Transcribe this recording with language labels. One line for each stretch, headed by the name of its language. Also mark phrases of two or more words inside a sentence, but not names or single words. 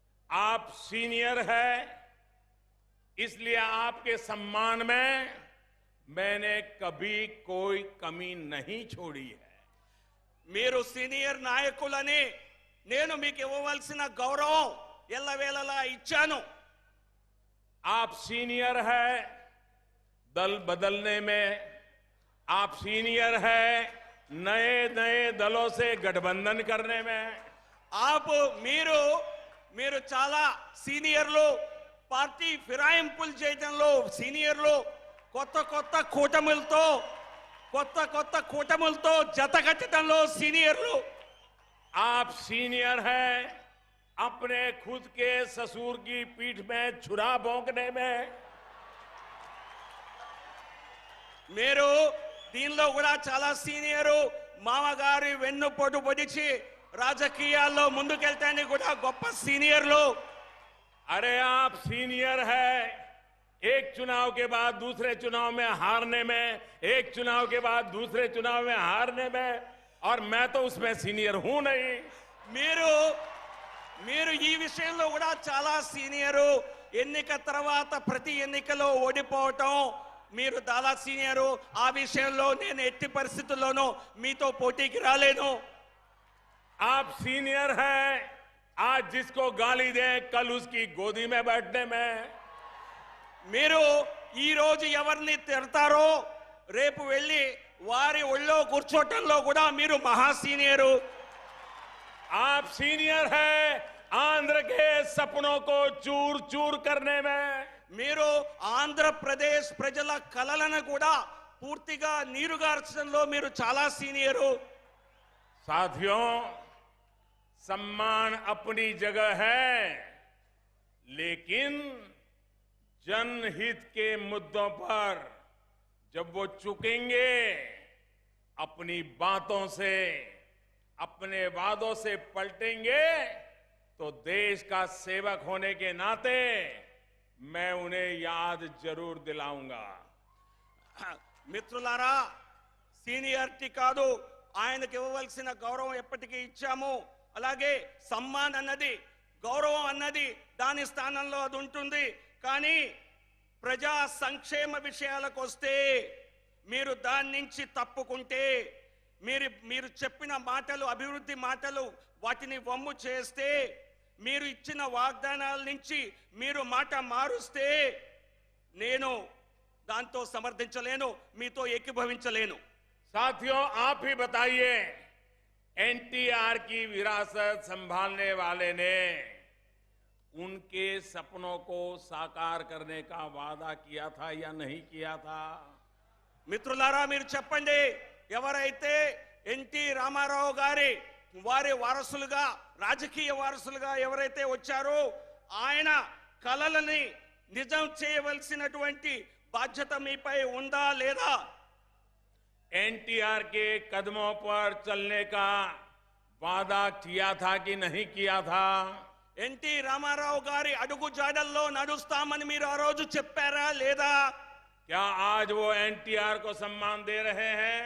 Hindi: आप सीनियर है, इसलिए आपके सम्मान में मैंने कभी कोई कमी नहीं छोड़ी है।
Telugu: మీరు సీనియర్ నాయకులని నేను మీకు ఇవ్వవలసిన గౌరవం ఎల్లవేళలా ఇచ్చాను.
Hindi: आप सीनियर है दल बदलने में, आप सीनियर है नए नए दलों से गठबंधन करने में।
Telugu: మీరు చాలా సీనియర్లు, పార్టీ ఫిరాయింపులు చేయడంలో సీనియర్లు, కొత్త కొత్త కూటములతో జతకట్టడంలో సీనియర్లు.
Hindi: आप सीनियर है अपने खुद के ससुर की पीठ में छुरा भोंकने में।
Telugu: మీరు దీనిలో కూడా చాలా సీనియరు. మామగారి వెన్నుపోటు పొడిచి రాజకీయాల్లో ముందుకెళ్తానికి కూడా గొప్ప సీనియర్లు.
Hindi: अरे आप सीनियर है एक चुनाव के बाद दूसरे चुनाव में हारने में, एक चुनाव के बाद दूसरे चुनाव में हारने में, और मैं तो उसमें सीनियर हूं नहीं।
Telugu: మీరు ఈ విషయంలో కూడా చాలా సీనియరు. ఎన్నిక తర్వాత ప్రతి ఎన్నికలో ఓడిపోవటం మీరు చాలా సీనియరు. ఆ విషయంలో నేను ఎట్టి పరిస్థితుల్లోనూ మీతో పోటీకి రాలేను.
Hindi: आप सीनियर है आज जिसको गाली दे कल उसकी गोदी में बैठने में।
Telugu: మీరు ఈ రోజు ఎవరిని తిడతారో రేపు వెళ్ళి వారి ఒళ్ళో కూర్చోటంలో కూడా మీరు మహా సీనియరు.
Hindi: आप सीनियर है आंध्र के सपनों को चूर चूर करने में।
Telugu: మీరు ఆంధ్రప్రదేశ్ ప్రజల కలలను కూడా పూర్తిగా నీరుగార్చడంలో మీరు చాలా సీనియరు.
Hindi: साथियों, सम्मान अपनी जगह है, लेकिन जनहित के मुद्दों पर जब वो चुकेंगे, अपनी बातों से, अपने वादों से पलटेंगे, तो देश का सेवक होने के नाते मैं उन्हें याद जरूर दिलाऊंगा।
Telugu: మిత్రులారా, సీనియారిటీ కాదు, ఆయనకు ఇవ్వవలసిన గౌరవం ఎప్పటికీ ఇచ్చాము. అలాగే సమ్మాన్ అన్నది, గౌరవం అన్నది దాని స్థానంలో అది ఉంటుంది. కానీ ప్రజా సంక్షేమ విషయాలకు వస్తే మీరు దాని నుంచి తప్పుకుంటే, మీరు చెప్పిన మాటలు, అభివృద్ధి మాటలు, వాటిని వమ్ము చేస్తే, మీరు ఇచ్చిన వాగ్దానాల నుంచి మీరు మాట మారుస్తే నేను దాంతో సమర్థించలేను, మీతో ఏకీభవించలేను.
Hindi: साथियों, आप ही बताइए, एनटीआर की विरासत संभालने वाले ने उनके सपनों को साकार करने का वादा किया था या नहीं किया था?
Telugu: మిత్రులారా, మీరు చెప్పండి, ఎవరైతే ఎన్టీ రామారావు గారి వారి వారసులుగా, రాజకీయ వారసులుగా ఎవరైతే వచ్చారో ఆయన కలలని నిజం చేయవలసినటువంటి బాధ్యత మీపై ఉందా లేదా?
Hindi: एनटीआर के कदमों पर चलने का वादा किया था कि नहीं किया था?
Telugu: ఎన్టీ రామారావు గారి అడుగు జాడల్లో నడుస్తామని మీరు ఆ రోజు చెప్పారా లేదా?
Hindi: क्या आज वो एनटीआर को सम्मान दे रहे हैं?